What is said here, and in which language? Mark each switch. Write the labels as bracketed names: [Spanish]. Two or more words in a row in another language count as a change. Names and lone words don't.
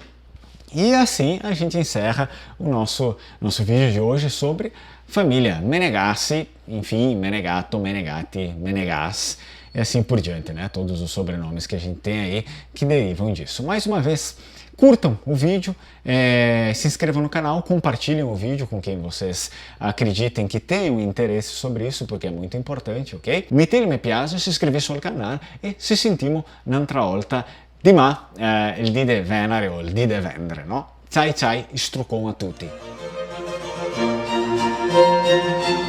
[Portuguese] E assim a gente encerra o nosso vídeo de hoje sobre família Menegassi, enfim, Menegatto, Menegatti, Menegas e assim por diante, né? Todos os sobrenomes que a gente tem aí que derivam disso. Mais uma vez, curtam o vídeo, se inscrevam no canal, compartilhem o vídeo com quem vocês acreditem que tenham interesse sobre isso, porque é muito importante, ok? [Italian] Mettete mi piace, se iscrivetevi sul canale e ci sentiamo un'altra volta di il dì de venere o il dì de vendre, no? Ciao ciao, struccone a tutti!